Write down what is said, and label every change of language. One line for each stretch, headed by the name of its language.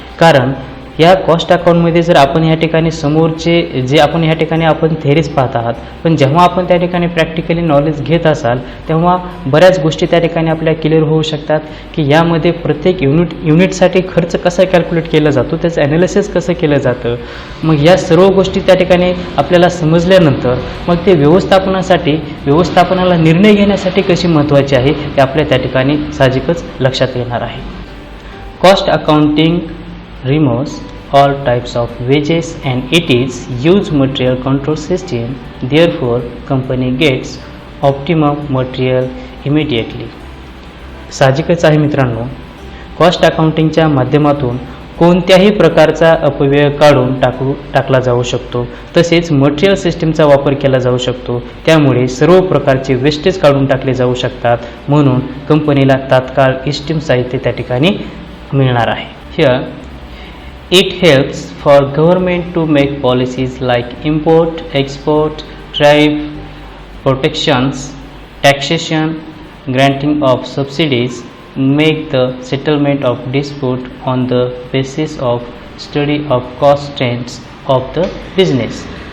Marathi: कारण या कॉस्ट अकाउंटमध्ये जर आपण या ठिकाणी समोरचे जे आपण या ठिकाणी आपण थेरीज पाहत आहात, पण जेव्हा आपण त्या ठिकाणी प्रॅक्टिकली नॉलेज घेत असाल तेव्हा बऱ्याच गोष्टी त्या ठिकाणी आपल्याला क्लिअर होऊ शकतात की यामध्ये प्रत्येक युनिटसाठी खर्च कसा कॅल्क्युलेट केला जातो, त्याचं ॲनालिसिस कसं केलं जातं. मग या सर्व गोष्टी त्या ठिकाणी आपल्याला समजल्यानंतर मग ते व्यवस्थापनाला निर्णय घेण्यासाठी कशी महत्त्वाची आहे ते आपल्या त्या ठिकाणी साहजिकच लक्षात येणार आहे.
English: Cost accounting removes all types of wages and it is used material control system, therefore company gets optimum material immediately.
Marathi: साहजिकच आहे मित्रांनो, कॉस्ट अकाउंटिंगच्या माध्यमातून कोणत्याही प्रकारचा अपव्यय काढून टाकला जाऊ शकतो. तसेच मटेरियल सिस्टीमचा वापर केला जाऊ शकतो. त्यामुळे सर्व प्रकारचे वेस्टेज काढून टाकले जाऊ शकतात. म्हणून कंपनीला तात्काळ इष्टम साहित्य त्या ठिकाणी मिळणार आहे.
English: Here it helps for government to make policies like import, export, tariff, protections, taxation, granting of subsidies, make the settlement of dispute on the basis of study of cost trends of the business.